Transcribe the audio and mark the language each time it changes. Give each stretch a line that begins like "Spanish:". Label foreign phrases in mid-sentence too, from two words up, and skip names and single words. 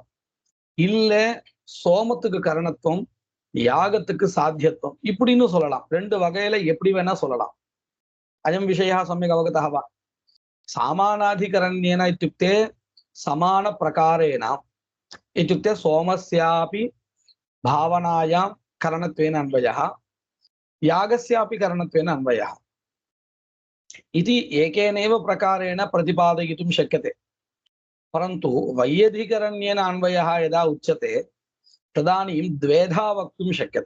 Tamil: இல்ல சோமத்துக்கு கரணத்துவம் யாகத்துக்கு சாத்தியத்துவம் இப்படின்னு சொல்லலாம். 2 வகையில எப்படி வேணா சொல்லலாம்.
Sanskrit: अयं विषया समयक् अवगतः वा? सामानाधिकरण्येन इत्युक्ते समान प्रकारेण इत्युक्ते सोमस्यापि भावनायां करणत्वेन अन्वयः यागस्यापि करणत्वेन अन्वयः इति एकेनैव प्रकारेण प्रतिपादयितुं शक्यते. परन्तु वैयधिकरण्येन अन्वयः यदा उच्यते तदानीं द्वेधा वक्तुं शक्यते.